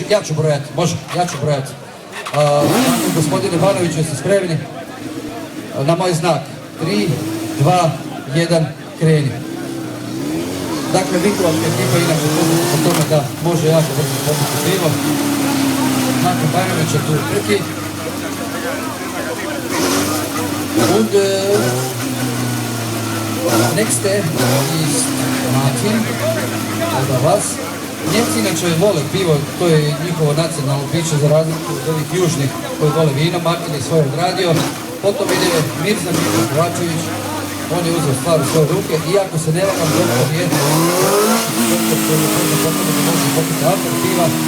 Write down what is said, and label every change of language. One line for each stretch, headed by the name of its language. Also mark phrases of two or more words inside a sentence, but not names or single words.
Croatian: Ja ću brojati, može, ja ću brojati. Gospodine Banoviću, jeste spremni? Na moj znak. 3, 2, 1, kreni. Dakle, Vinkovačka ekipa inače poznata po tome da može jako brzo popiti pivo. Nakon Banovića tu u trki.
German: Und nächste ist Martin, oder was?
Croatian: Njemci inače vole pivo, to je njihovo nacionalno piće za razliku od ovih južnih koji vole vino. Martin je svoje odradio, potom ide Mirza Mirko Kovačević, on je uzeo stvar u svoje ruke, iako se ne varam doktor je doktor koji je potrebno da može popiti autor piva.